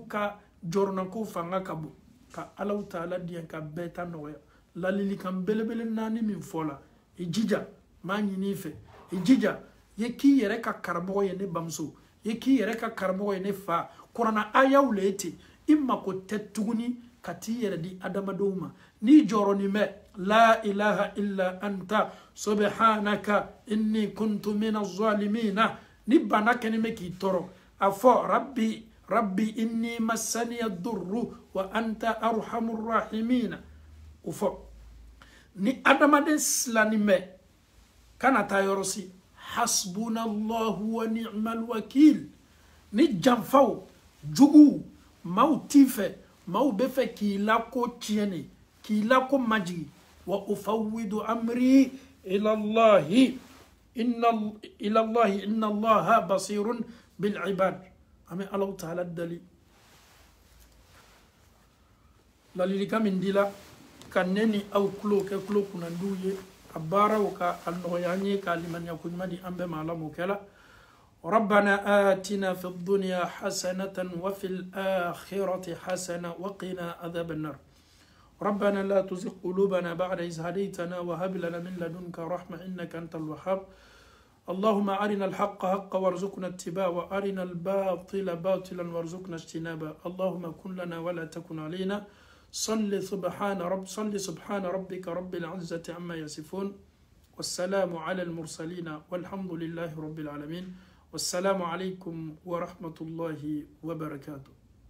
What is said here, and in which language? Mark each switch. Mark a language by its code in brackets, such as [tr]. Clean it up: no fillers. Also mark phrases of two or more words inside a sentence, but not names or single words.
[bm] ka jɔrɔnako fanga ka bon ka alaw taala diɲɛ ka bɛɛ ta nɔgɔya ladilikan belebele 4 min fɔla i jija maa ɲini i fɛ i jija ye k'i yɛrɛ ka karamɔgɔ ye ne bamuso ye k'i yɛrɛ ka karamɔgɔ ye ne fa kuranna ayaw le ye ten i mako tɛ tuguni ka t'i yɛrɛ di adamadenw ma n'i jɔrɔnin bɛ [ar] لا إله إلا أنت سبحانك إني كنت من [bm] zalimina ni bana kɛnin bɛ k'i tɔrɔ a fɔ [ar] رب إني مسني الضر وأنت أرحم الراحمين [bm] o fɔ ni adamaden silanin bɛ kana taa yɔrɔ si [ar] حسبنا الله ونعم الوكيل [bm] ni janfaw jugu maaw t'i fɛ maaw bɛ fɛ k'i lako tiɲɛni k'i lako majigi [ar] وأفوض أمري إلى الله إن الله بصير بالعباد [bm] ame alaw taala dali ladilikan min dila ka ne ni aw tulo kɛ tulo kunnandiw ye a baaraw ka a nɔgɔya an ye k'a limaniya ko ɲuman di an bɛɛ ma ala m'o kɛla [ar] ربنا آتنا في الدنيا حسنة وفي الآخرة حسنة وقنا عذاب النار ربنا لا تزغ قلوبنا بعد إذ هديتنا وهب لنا من لدنك رحمة إنك أنت الوهاب اللهم أرنا الحق حقا وارزقنا اتباعه وأرنا الباطل باطلا وارزقنا اجتنابه اللهم كن لنا ولا تكن علينا صل سبحان ربك رب العزة عما يصفون والسلام على المرسلين والحمد لله رب العالمين والسلام عليكم ورحمة الله وبركاته.